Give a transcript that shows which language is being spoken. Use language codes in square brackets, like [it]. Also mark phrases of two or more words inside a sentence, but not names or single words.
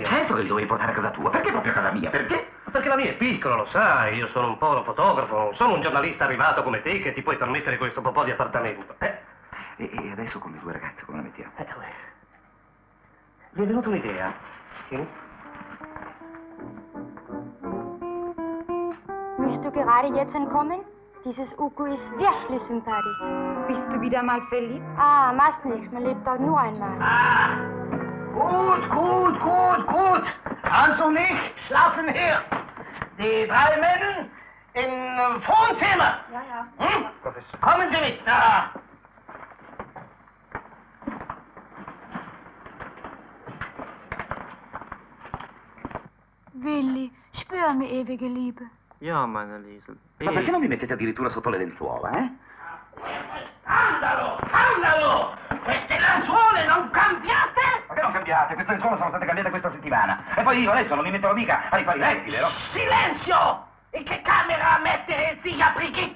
[it] Certo che li dovevi portare a casa tua. Perché proprio a casa mia? Perché? Perché la mia è piccola, lo sai. Io sono un po' un fotografo, sono un giornalista arrivato come te che ti puoi permettere questo po' di appartamento. E adesso con le due ragazze come la mettiamo? Mi è venuta un'idea. Sì? [de] Möchtest du gerade jetzt entkommen? Dieses Uku ist wirklich sympathisch. Bist du wieder mal verliebt? Ah, machst nichts, man lebt doch nur einmal. Gut. Hans und ich schlafen hier. Die 3 Männer im Wohnzimmer. Ja. Professor. Kommen Sie mit. Willi, spür mir ewige Liebe. Ja, meine Liesel. [it] Ma perché non vi mettete addirittura sotto le lenzuola, Scandalo! Queste lenzuole non cambiate? Ma che non cambiate? Queste lenzuola sono state cambiate questa settimana. E poi io adesso non mi metterò mica a rifare i letti, vero? Silenzio! In che camera mettere zia Brigitte?